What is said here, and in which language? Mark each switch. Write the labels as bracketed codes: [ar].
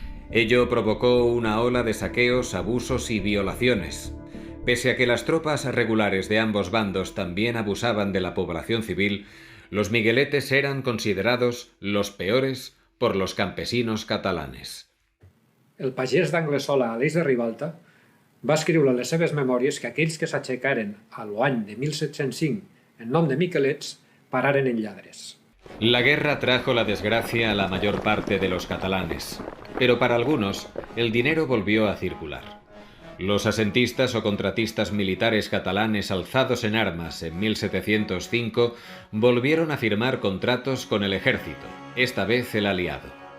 [es] Ello provocó una ola de saqueos, abusos y violaciones. Pese a que las tropas regulares de ambos bandos también abusaban de la población civil, los migueletes eran considerados los peores por los campesinos catalanes. [ca] El pagès d'Anglesola, Aleix de Ribalta, va escriure en les seves memòries que aquells que s'aixecaren a l'any de 1705 en nom de miquelets pararen en lladres. [es] La guerra trajo la desgracia a la mayor parte de los catalanes, pero para algunos el dinero volvió a circular. Los asentistas o contratistas militares catalanes alzados en armas en 1705 volvieron a firmar contratos con el ejército, esta vez el aliado.